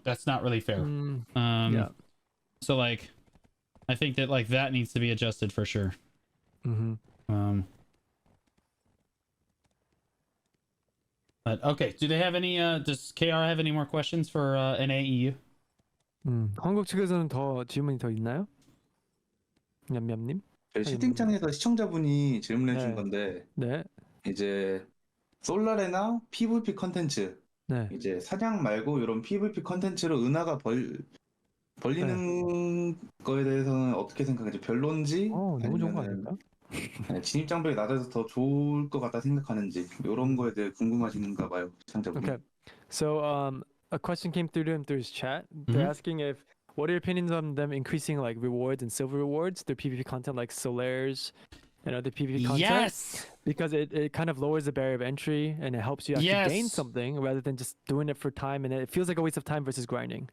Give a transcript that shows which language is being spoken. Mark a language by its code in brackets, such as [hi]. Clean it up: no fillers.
[en] That's not really fair. Yeah. So like, I think that like that needs to be adjusted for sure. But okay, do they have any? Does KR have any more questions for NAEU? [ko] 한국 측에서는 더 질문이 더 있나요? 냠냠님? 저희 채팅창에서 시청자분이 질문해 준 네. 건데 네. 이제 솔라레나 PVP 컨텐츠 네. 이제 사냥 말고 이런 PVP 컨텐츠로 은하가 벌리는 거에 대해서는 어떻게 생각하지? 별론지 너무 좋은 거 아니면은 아닐까? 진입 장벽이 낮아서 더 좋을 것 같다 생각하는지 이런 거에 대해 궁금하신가 봐요, 시청자분. [en] Okay. So a question came through to him through his chat. They're asking if what are your opinions on them increasing like rewards and silver rewards, their PvP content like Solaires and other PvP content? Yes. Because it kind of lowers the barrier of entry and it helps you actually gain Yes. something rather than just doing it for time, and it feels like a waste of time versus grinding.